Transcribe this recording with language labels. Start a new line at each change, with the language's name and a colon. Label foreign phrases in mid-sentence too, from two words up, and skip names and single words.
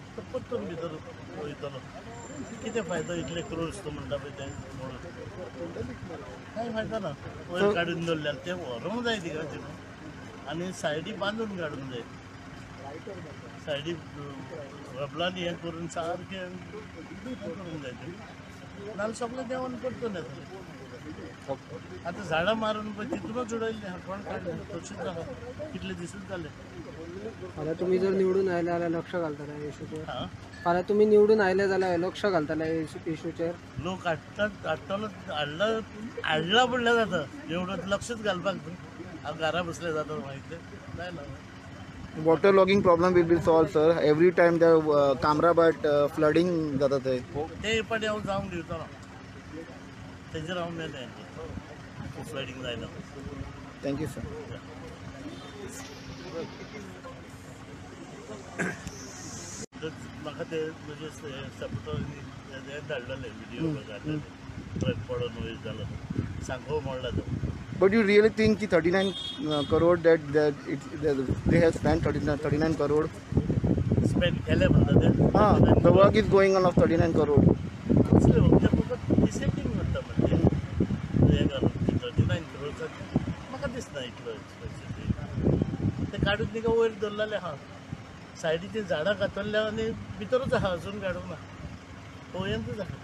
Konkani: परतून भितर वयतलो कितें फायदो इतले क्रोर्स तूं म्हणटा पळय ते म्हणून कांय फायदो ना वयर काडून दवरल्यार ते व्हरूंक जाय तिका तितून आनी सायडी बांदून काडूंक जाय सायडी रबलांनी हें करून सारकें करूंक जाय तें नाल्यार सगळें देंवन पडटलें आतां झाडां मारून पळय तितूनच उडयल्लें आहा कोण काडलें तशीच आहा कितले दिसूच जाले. फाल्यां तुमी जर निवडून आयले जाल्यार लक्ष घालतले ह्या इश्यूचेर? हां फाल्यां तुमी निवडून आयले जाल्यार लक्ष घालतले इश्यूचेर? लोक हाडटलो हाडला म्हणल्यार जाता एवढं लक्षच घालपाक न्हू हांव घरा बसलें जाता माहिती जायना.
English: Waterlogging problem will be solved, sir. Every time the Camrabhat flooding
Konkani: जाता थंय. ते पाटी हांव जावंक दिवचो ना तेजेर हांव मेलें फ्लडिंग जायना.
English: Thank you, sir.
Konkani: म्हाका ते म्हणजे सपोर्टरनी धाडलेले व्हिडिओ बघायला ट्रक पडून वयर झाला सांगो म्हणला तो.
English: But you really think कि 39 crore that they have spent 39 crore?
Konkani: स्पेंड केले म्हणता ते. हाँ,
English: the work is going on of 39 crore.
Konkani: कसले होते फकत डिसेंडिंग म्हणटा म्हणजे हे घालून 39 करोडचा म्हाका दिसना इतलो एक्सपेन्सीव ते काडून तिका वयर दवरलेले आहा सायडीची झाडां कातरल्या आनी भितरूच आहा अजून काडूंक ना पळयंतूच आहा.